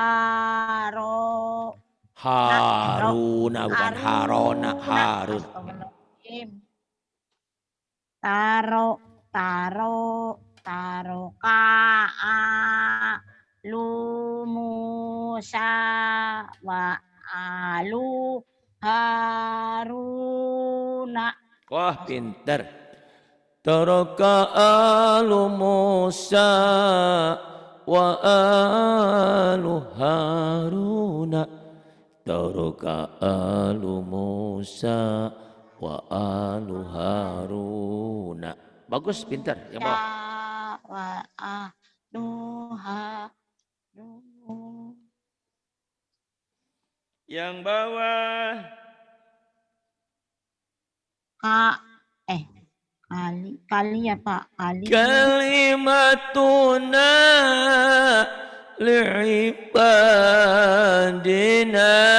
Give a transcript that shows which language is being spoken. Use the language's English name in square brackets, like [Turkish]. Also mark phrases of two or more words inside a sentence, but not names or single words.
[Arabic] Haruna, bukan Harona, Harun. تركا آل موسى وآل هارون. [Indonesian] Wah, pinter. [Arabic] تركا آل موسى وآل هارون. تركا آل موسى وآل هارون. [Indonesian] Bagus, pintar. Yang bawah. [Arabic] وآل هارون. [Indonesian] Yang bawah. Kali ya Pak. [Arabic] كلمتنا لعبادنا.